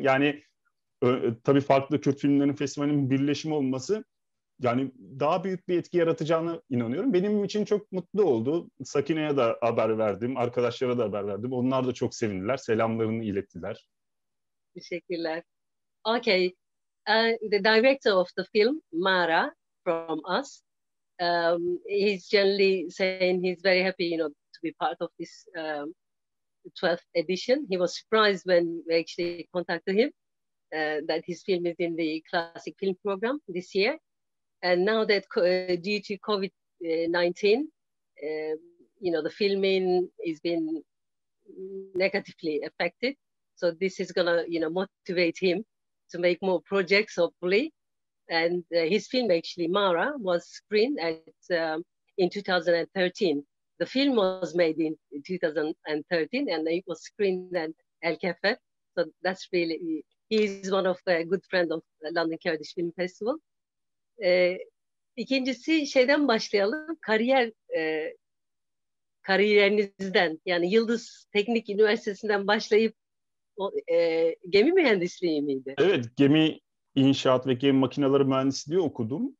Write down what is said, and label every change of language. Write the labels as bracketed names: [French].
[Turkish] Yani tabii farklı Kürt filmlerin festivalinin birleşimi olması yani daha büyük bir etki yaratacağına inanıyorum. Benim için çok mutlu oldu. Sakine'ye de haber verdim, arkadaşlara da haber verdim. Onlar da çok sevindiler, selamlarını ilettiler. Teşekkürler. Okay. [English] The director of the film, Mara, from us, he's generally saying he's very happy, to be part of this 12th edition. He was surprised when we actually contacted him that his film is in the classic film program this year. And now that due to COVID-19, the filming is been negatively affected. So this is gonna, motivate him to make more projects, hopefully. And his film, actually, Mara, was screened in 2013. The film was made in 2013, and it was screened at El Cafe. So that's really, he's one of a good friend of the London Kurdish Film Festival. [Turkish] İkincisi şeyden başlayalım. Kariyerinizden, yani Yıldız Teknik Üniversitesi'nden başlayıp gemi mühendisliği miydi? Evet, gemi inşaat ve gemi makineleri mühendisliği okudum.